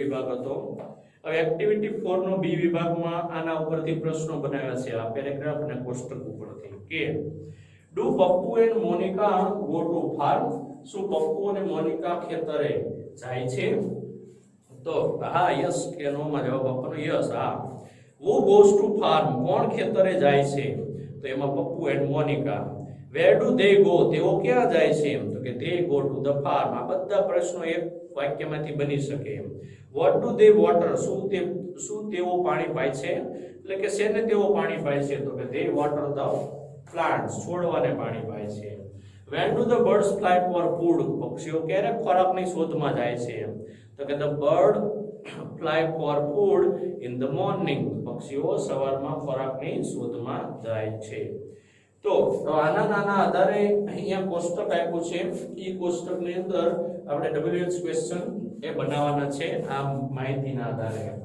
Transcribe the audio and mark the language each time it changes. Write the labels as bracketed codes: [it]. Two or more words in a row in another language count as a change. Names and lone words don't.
[gu] વિભાગ હતો હવે એક્ટિવિટી 4 નો બી વિભાગમાં આના ઉપરથી પ્રશ્નો બનાવ્યા છે આ પેરેગ્રાફ અને કોષ્ટક ઉપરથી કે [en] do Pappu and Monica go to farm [gu] શું પપ્પુ અને મોનિકા ખેતરે જાય છે તો હા યસ કે નો માં જવાબ આપવાનો યસ હા [en] who goes to farm [gu] કોણ ખેતરે જાય છે તો એમાં પપ્પુ એન્ડ મોનિકા [en] where do they go [gu] તેઓ ક્યાં જાય છે તો કે [en] they go to the farm [gu] આ બધા પ્રશ્નો એક વાક્યમાંથી બની શકે [en] what do they water [gu] શું તેઓ પાણી પાય છે એટલે કે શેને તેઓ પાણી પાય છે તો કે [en] they water the plants [gu] છોડવાને પાણી પાય છે [en] when do the birds fly for food [gu] પક્ષીઓ ક્યારે ખોરાકની શોધમાં જાય છે તો કે [en] the bird fly for food in the morning [gu] પક્ષીઓ સવારમાં ખોરાકની શોધમાં જાય છે તો આના આધારે અહીંયા કોષ્ટક આપ્યું છે એ કોષ્ટકની અંદર આપણે [en] WH question [gu] એ બનાવવાના છે આ માહિતીના આધારે